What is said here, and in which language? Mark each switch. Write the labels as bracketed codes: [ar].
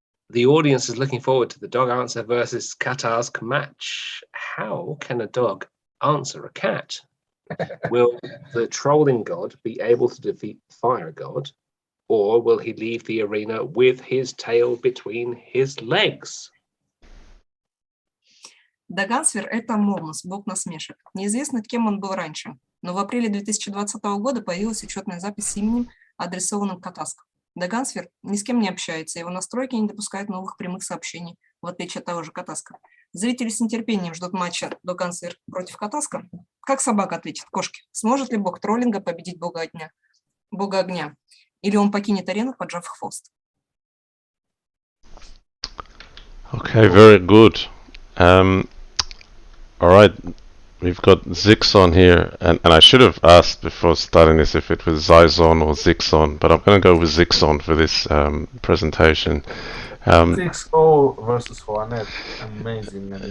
[en] The audience is looking forward to the dog answer versus Katask match. How can a dog answer a cat? Will the trolling god be able to defeat Fire God, or will he leave the arena with his tail between his legs? [ru] Дагансвер – это Момус, бог насмешек. Неизвестно, кем он был раньше, но в апреле 2020 года появилась учетная запись с именем, адресованным Катаск. Дагансвер ни с кем не общается, его настройки не допускают новых прямых сообщений, в отличие от того же Катаска. Зрители с нетерпением ждут матча Дагансвер против Катаска. Как собака ответит кошке? Сможет ли бог троллинга победить бога огня? Или он покинет арену, поджав хвост. [en] Okay, very good. All right, we've got Zixon here, and I should have asked before starting this if it was Zixon or Zixon, but I'm going to go with Zixon for this presentation. 6-0 versus Juanet. Amazing.